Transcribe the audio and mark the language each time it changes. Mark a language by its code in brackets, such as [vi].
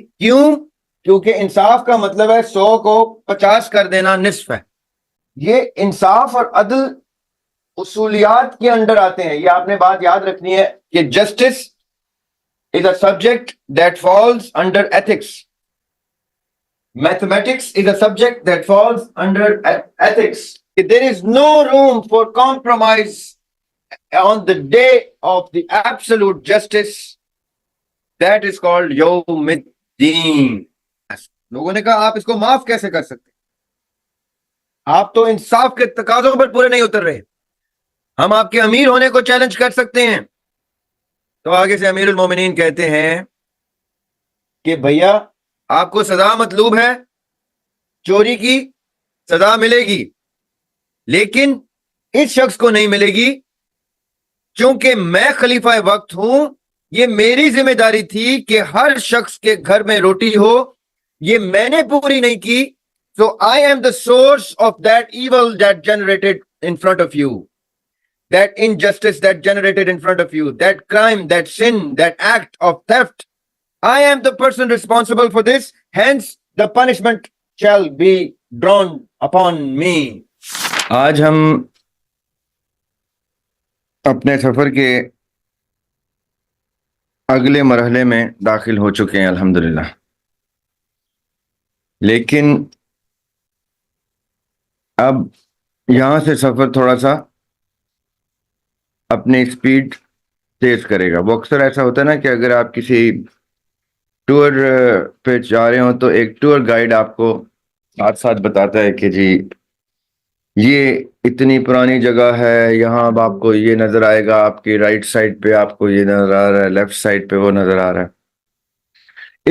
[ur] کیوں؟ کیونکہ انصاف کا مطلب ہے 100 کو 50 کر دینا نصف ہے. یہ انصاف اور عدل اصولیات کے اندر آتے ہیں. یہ آپ نے بات یاد رکھنی ہے کہ justice [en] is a subject that falls under ethics. Mathematics is a subject that falls under ethics. There is no room for compromise on the day of the absolute justice. That is called Yawm ad-Din. [ur] لوگوں نے کہا آپ اس کو معاف کیسے کر سکتے؟ آپ تو انصاف کے تقاضوں پر پورے نہیں اتر رہے. ہم آپ کے امیر ہونے کو چیلنج کر سکتے ہیں. تو آگے سے امیر المومنین کہتے ہیں کہ بھیا آپ کو سزا مطلوب ہے، چوری کی سزا ملے گی، لیکن اس شخص کو نہیں ملے گی چونکہ میں خلیفہ وقت ہوں. یہ میری ذمہ داری تھی کہ ہر شخص کے گھر میں روٹی ہو، یہ میں نے پوری نہیں کی. [en] So I am the source of that evil that generated in front of you, that injustice that generated in front of you, that crime, that sin, that act of theft. I am the person responsible for this, hence the punishment shall be drawn upon me. [ur] آج ہم اپنے سفر کے اگلے مرحلے میں داخل ہو چکے ہیں الحمدللہ. لیکن اب یہاں سے سفر تھوڑا سا اپنی سپیڈ تیز کرے گا. وہ اکثر ایسا ہوتا ہے نا کہ اگر آپ کسی ٹور پہ جا رہے ہوں تو ایک ٹور گائیڈ آپ کو ساتھ ساتھ بتاتا ہے کہ جی یہ اتنی پرانی جگہ ہے، یہاں اب آپ کو یہ نظر آئے گا، آپ کی رائٹ سائڈ پہ آپ کو یہ نظر آ رہا ہے، لیفٹ سائڈ پہ وہ نظر آ رہا ہے.